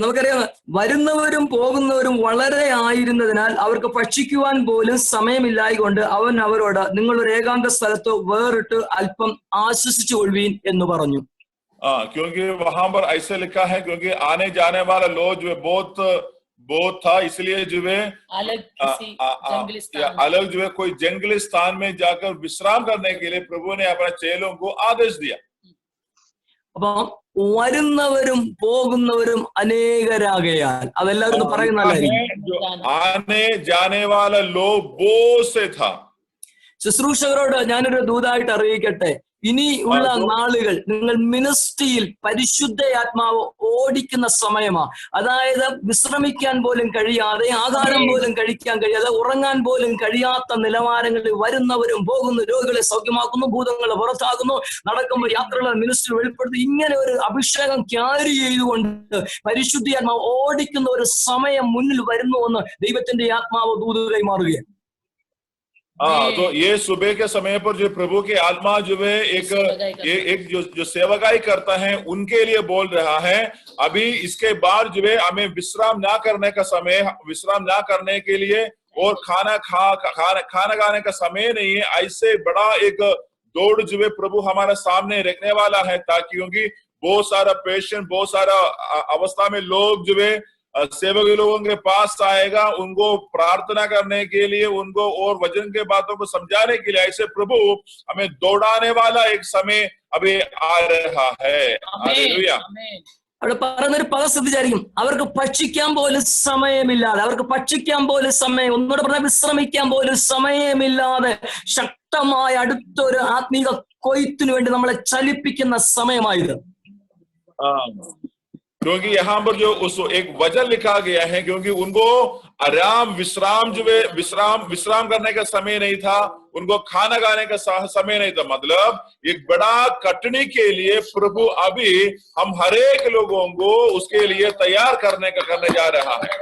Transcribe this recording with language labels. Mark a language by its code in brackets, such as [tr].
[ml] നമുക്കറിയാം, വരുന്നവരും പോകുന്നവരും വളരെ ആയിരുന്നതിനാൽ അവർക്ക് ഭക്ഷിക്കുവാൻ പോലും സമയമില്ലായികൊണ്ട് അവൻ അവരോട്, നിങ്ങൾ ഒരു ഏകാന്ത സ്ഥലത്ത് വേറിട്ട് അല്പം ആശ്വസിച്ചു കൊള്ളുവീൻ എന്ന് പറഞ്ഞു. [hi] क्योंकि वहां पर ऐसे लिखा है, क्योंकि आने जाने वाला लोग जो है बहुत था, इसलिए जो है अलग जो है कोई जंगली स्थान में जाकर विश्राम करने के लिए प्रभु ने अपने चेलों को आदेश दिया. [ml] അപ്പം വരുന്നവരും പോകുന്നവരും അനേകരാകയാൽ അതെല്ലാവരും പറയുന്നതായിരിക്കും. [hi] आने जाने वाला लोग बहुत से था. [ml] ശുശ്രൂഷകരോട് ഞാനൊരു ദൂതായിട്ട് അറിയിക്കട്ടെ, ഇനിയുള്ള നാളുകൾ നിങ്ങൾ മിനിസ്ട്രിയിൽ പരിശുദ്ധാത്മാവ് ഓടിക്കുന്ന സമയമാണ്. അതായത് വിശ്രമിക്കാൻ പോലും കഴിയാതെ, ആഹാരം പോലും കഴിക്കാൻ കഴിയാതെ, ഉറങ്ങാൻ പോലും കഴിയാത്ത നിലവാരങ്ങളിൽ വരുന്നവരും പോകുന്നു, രോഗികളെ സൗഖ്യമാക്കുന്നു, ഭൂതങ്ങളെ പുറത്താകുന്നു, നടക്കുമ്പോൾ യാത്രകളെ മിനിസ്ട്രി വെളിപ്പെടുത്തി, ഇങ്ങനെ ഒരു അഭിഷേകം ക്യാരി ചെയ്തുകൊണ്ട് പരിശുദ്ധാത്മാവ് ഓടിക്കുന്ന ഒരു സമയം മുന്നിൽ വരുന്നുവെന്ന് ദൈവത്തിന്റെ ആത്മാവ് ദൂത് കൈമാറുകയാണ്. [hi] तो ये सुबह के समय पर जो प्रभु की आत्मा जो है एक जो सेवकाई करता है उनके लिए बोल रहा है। अभी इसके बाद जो है हमें विश्राम ना करने का समय, विश्राम ना करने के लिए और खाना खाने का समय नहीं है। ऐसे बड़ा एक दौड़ जो है प्रभु हमारे सामने रखने वाला है, ताकि क्योंकि बहुत सारा पेशेंट, बहुत सारा अवस्था में लोग जो है सेवक लोगों के पास आएगा, उनको प्रार्थना करने के लिए, उनको और वचन के बातों को समझाने के लिए। ऐसे प्रभु हमें दौड़ाने वाला एक समय अभी आ रहा है। हालेलुया। [ml] അവിടെ പറയുന്നൊരു പദസ്ഥിതി വിചാരിക്കും, അവർക്ക് ഭക്ഷിക്കാൻ പോലും സമയമില്ലാതെ, അവർക്ക് ഭക്ഷിക്കാൻ പോലും സമയം, ഒന്നുകൂടെ പറഞ്ഞാൽ വിശ്രമിക്കാൻ പോലും സമയമില്ലാതെ ശക്തമായ അടുത്തൊരു ആത്മീക കൊയ്ത്തിനു വേണ്ടി നമ്മളെ ചലിപ്പിക്കുന്ന സമയമായത്. [hi] क्योंकि यहाँ पर जो उस एक वचन लिखा गया है, क्योंकि उनको आराम विश्राम जो है विश्राम करने का समय नहीं था, उनको खाना खाने का समय नहीं था। मतलब एक बड़ा कटनी के लिए प्रभु अभी हम हर एक लोगों को उसके लिए तैयार करने जा रहा है।